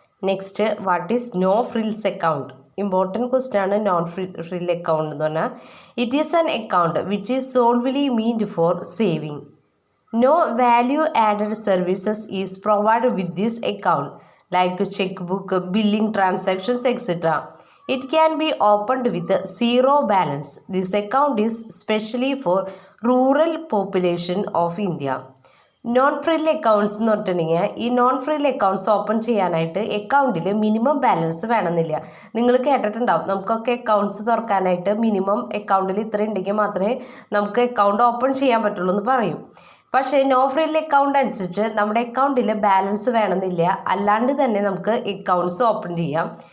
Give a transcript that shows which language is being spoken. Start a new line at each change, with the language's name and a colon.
English: Next, what is no frills account?
Malayalam: Important question ആണ് non frill account എന്ന് പറഞ്ഞാൽ.
English: It is an account which is solely meant for saving. No value added services is provide with this account like cheque book, billing transactions etcetera. It can be opened with zero balance. This account is specially for rural population of India.
Malayalam: Non frill accounts എന്ന് പറഞ്ഞിട്ടുണ്ടെങ്കിൽ ഈ non frill accounts open ചെയ്യാനായിട്ട് അക്കൗണ്ടിൽ minimum balance വേണമെന്നില്ല. നിങ്ങൾ കേട്ടിട്ടുണ്ടാവും, നമുക്കൊക്കെ accounts തുറക്കാനായിട്ട് minimum അക്കൗണ്ടിൽ ഇത്ര ഉണ്ടെങ്കിൽ മാത്രമേ നമുക്ക് അക്കൗണ്ട് ഓപ്പൺ ചെയ്യാൻ പറ്റുള്ളൂ എന്ന് പറയും. പക്ഷേ നോ ഫ്രിൽ അക്കൗണ്ട് അനുസരിച്ച് നമ്മുടെ അക്കൗണ്ടിൽ ബാലൻസ് വേണമെന്നില്ല, അല്ലാണ്ട് തന്നെ നമുക്ക് അക്കൗണ്ട്സ് ഓപ്പൺ ചെയ്യാം.